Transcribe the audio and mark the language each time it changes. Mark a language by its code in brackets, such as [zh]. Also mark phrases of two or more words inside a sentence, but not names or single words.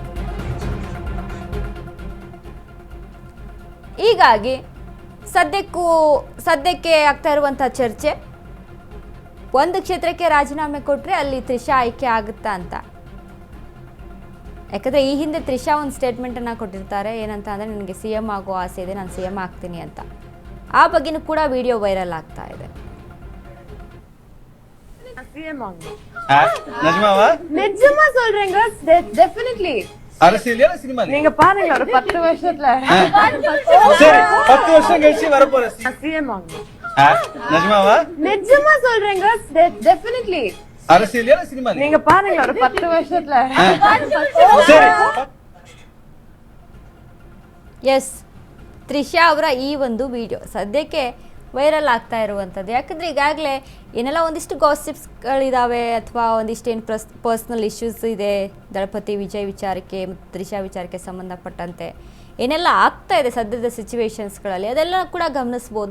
[kn] ಹೀಗಾಗಿ ಸದ್ಯಕ್ಕೆ ಆಗ್ತಾ ಇರುವಂತಹ ಚರ್ಚೆ, ಒಂದು ಕ್ಷೇತ್ರಕ್ಕೆ ರಾಜೀನಾಮೆ ಕೊಟ್ಟರೆ ಅಲ್ಲಿ ತ್ರಿಷಾ ಆಯ್ಕೆ ಆಗುತ್ತಾ ಅಂತ. ಯಾಕಂದರೆ ಈ ಹಿಂದೆ ತ್ರಿಷಾ ಒಂದು ಸ್ಟೇಟ್ಮೆಂಟನ್ನು ಕೊಟ್ಟಿರ್ತಾರೆ, ಏನಂತ ಅಂದರೆ ನನಗೆ CM ಆಗೋ ಆಸೆ ಇದೆ, ನಾನು CM ಆಗ್ತೀನಿ ಅಂತ. ಆ ಬಗ್ಗೆನೂ ಕೂಡ ವಿಡಿಯೋ ವೈರಲ್ ಆಗ್ತಾ ಇದೆ. [ta] நிஜமா சொல்றேங்க டெஃபினெட்லி அரசியல்ல சினிமா நீங்க பாருங்க ஒரு 10 வருஷத்துல சரி 10 வருஷம் கழிச்சு வர போற சிஎம் ஆகும் நிஜமாவா நிஜமா சொல்றேங்க டெஃபினெட்லி அரசியல்ல சினிமா நீங்க பாருங்க ஒரு 10 வருஷத்துல சரி. [kn] ಎಸ್, ತ್ರಿಷಾ ಅವರ ಈ ಒಂದು ವಿಡಿಯೋ ಸದ್ಯಕ್ಕೆ ವೈರಲ್ ಆಗ್ತಾ ಇರುವಂಥದ್ದು. ಯಾಕಂದರೆ ಈಗಾಗಲೇ ಏನೆಲ್ಲ ಒಂದಿಷ್ಟು ಗಾಸಿಪ್ಸ್ಗಳಿದ್ದಾವೆ ಅಥವಾ ಒಂದಿಷ್ಟು ಏನು [en] personal issues [kn] ಇದೆ ದಳಪತಿ ವಿಜಯ್ ವಿಚಾರಕ್ಕೆ ಮತ್ತು ತ್ರಿಷಾ ವಿಚಾರಕ್ಕೆ ಸಂಬಂಧಪಟ್ಟಂತೆ ಏನೆಲ್ಲ ಆಗ್ತಾ ಇದೆ ಸದ್ಯದ ಸಿಚುವೇಶನ್ಸ್ಗಳಲ್ಲಿ, ಅದೆಲ್ಲ ಕೂಡ ಗಮನಿಸ್ಬೋದು.